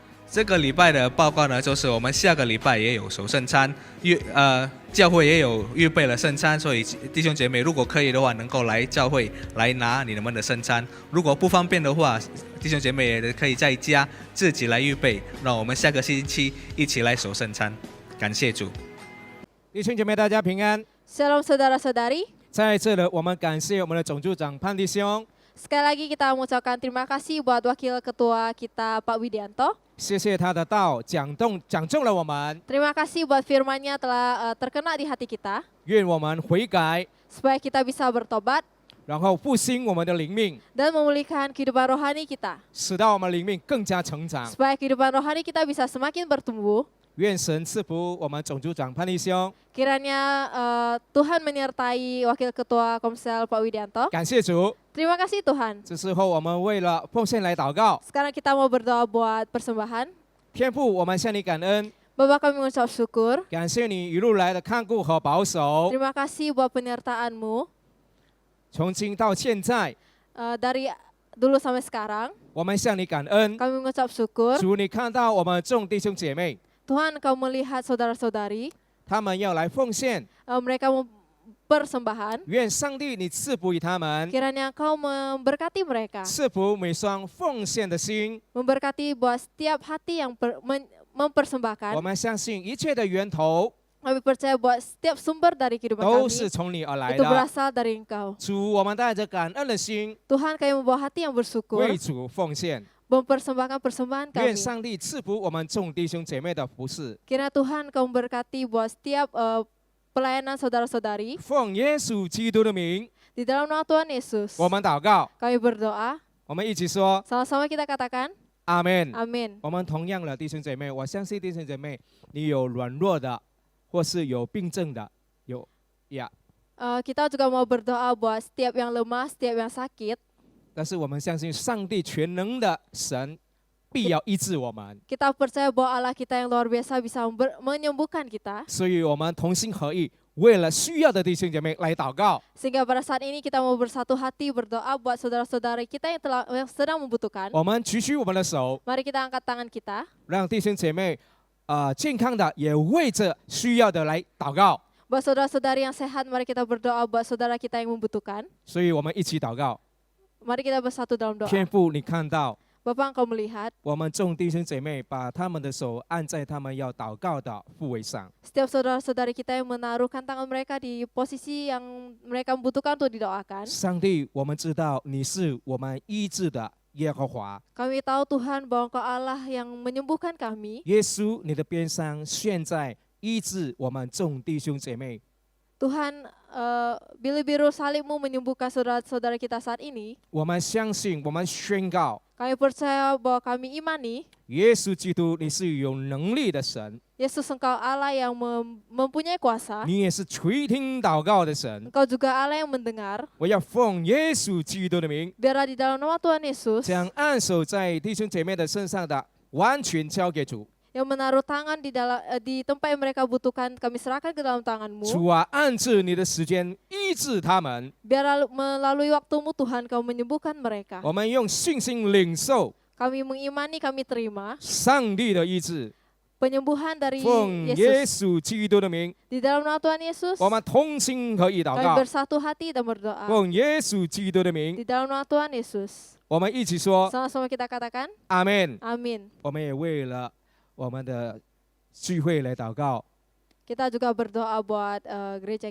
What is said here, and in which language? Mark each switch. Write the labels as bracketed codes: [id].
[zh] 这个礼拜的报告呢，就是我们下个礼拜也有守圣餐，教会也有预备了圣餐，所以弟兄姐妹如果可以的话，能够来教会来拿你们的圣餐。如果不方便的话，弟兄姐妹也可以在家自己来预备。让我们下个星期一起来守圣餐，感谢主。弟兄姐妹，大家平安。 [id] Shalom saudara-saudari. [zh] 在这里，我们感谢我们的总组长潘弟兄， [id] Sekali lagi kita mengucapkan terima kasih buat Wakil Ketua kita Pak Widianto. [zh] 谢谢他的道讲中了我们， [id] Terima kasih buat firman-Nya telah terkena di hati kita, [zh] 愿我们悔改， [id] supaya kita bisa bertobat [zh] 然后复兴我们的灵命， [id] dan memulihkan kehidupan rohani kita, [zh] 使到我们灵命更加成长。 [id] supaya kehidupan rohani kita bisa semakin bertumbuh. [zh] 愿神赐福我们总组长潘弟兄， [id] Kiranya Tuhan menyertai Wakil Ketua Komsel Pak Widianto. [zh] 感谢主。 [id] Terima kasih Tuhan. [zh] 这时候我们为了奉献来祷告， [id] Sekarang kita mau berdoa buat persembahan. [zh] 天父，我们向你感恩， [id] Bapa kami mengucap syukur. [zh] 感谢你一路来的看顾和保守， [id] Terima kasih buat penyertaan-Mu [zh] 从今到现在， [id] dari dulu sampai sekarang. [zh] 我们向你感恩。 [id] Kami mengucap syukur. [zh] 主，你看到我们众弟兄姐妹， [id] Tuhan Engkau melihat saudara-saudari. [zh] 他们要来奉献， [id] Mereka mau persembahan. [zh] 愿上帝你赐福于他们， [id] Kiranya Engkau memberkati mereka, [zh] 赐福每双奉献的心。 [id] memberkati buat setiap hati yang mempersembahkan. [zh] 我们相信一切的源头 [id] Kami percaya bahwa setiap sumber dari kehidupan [zh] 都是从你而来 [id] itu [zh] 的。 [id] berasal dari Engkau. [zh] 主，我们带着感恩的心 [id] Tuhan, kami membawa hati yang bersyukur, [zh] 为主奉献。 [id] mempersembahkan persembahan [zh] 愿 [id] kami. [zh] 上帝赐福我们众弟兄姐妹的服侍。 [id] Kiranya Tuhan Kau memberkati buat setiap pelayanan saudara-saudari. [zh] 奉耶稣基督的名， [id] Di dalam nama Tuhan Yesus, [zh] 我们祷告。 [id] kami berdoa. [zh] 我们一起说 [id] Sama-sama kita katakan, [zh] 阿门。 [id] Amin. [zh] 我们同样的弟兄姐妹，我相信弟兄姐妹，你有软弱的，或是有病症的，有呀。 [id] Kita juga mau berdoa buat setiap yang lemah, setiap yang sakit. [zh] 但是我们相信上帝全能的神必要医治我们， [id] Kita percaya bahwa Allah kita yang luar biasa bisa menyembuhkan kita. [zh] 所以我们同心合意，为了需要的弟兄姐妹来祷告。 [id] Sehingga pada saat ini kita mau bersatu hati berdoa buat saudara-saudara kita yang sedang membutuhkan. [zh] 我们举起我们的手， [id] Mari kita angkat tangan kita. [zh] 让弟兄姐妹健康的也为着需要的来祷告。 [id] Buat saudara-saudari yang sehat, mari kita berdoa buat saudara kita yang membutuhkan. [zh] 所以我们一起祷告。 [id] Mari kita bersatu dalam doa. [zh] 天父，你看到 [id] Bapa, Engkau melihat [zh] 我们众弟兄姐妹把他们的手按在他们要祷告的部位上， [id] setiap saudara-saudari kita yang menaruhkan tangan mereka di posisi yang mereka membutuhkan untuk didoakan. [zh] 上帝，我们知道你是我们医治的耶和华。 [id] Kami tahu Tuhan bahwa Engkau Allah yang menyembuhkan kami. [zh] 耶稣，你的鞭伤现在医治我们众弟兄姐妹。 [id] Tuhan, biru-biru salibmu menyembuhkan saudara-saudara kita saat ini. [zh] 我们相信，我们宣告， [id] Kami percaya bahwa kami imani [zh] 耶稣基督，你是有能力的神， [id] Yesus Engkau Allah yang mempunyai kuasa. [zh] 你也是垂听祷告的神。 [id] Engkau juga Allah yang mendengar. [zh] 我要奉耶稣基督的名， [id] Biarlah di dalam nama Tuhan Yesus [zh] 将按手在弟兄姐妹的身上的完全交给主。 [id] yang menaruh tangan di tempat yang mereka butuhkan, kami serahkan ke dalam [zh] 主 [id] tangan-Mu. [zh] 啊，按着你的时间医治他们。 [id] Biar melalui waktu-Mu Tuhan Kau menyembuhkan mereka. [zh] 我们用信心领受 [id] Kami mengimani, kami terima [zh] 上帝的医治， [id] penyembuhan dari [zh] 奉耶 [id] Yesus. [zh] 稣基督的名， [id] Di dalam nama Tuhan Yesus, [zh] 我们同心合意祷 [id] kami [zh] 告， [id] bersatu hati dan berdoa. [zh] 奉耶稣基督的名， [id] Di dalam nama Tuhan Yesus. [zh] 我们一起说 [id] Sama-sama kita katakan, [zh] 阿门。 [id] Amin. [zh] 我们也为了我们的聚会来祷告， [id] Kita juga berdoa buat gereja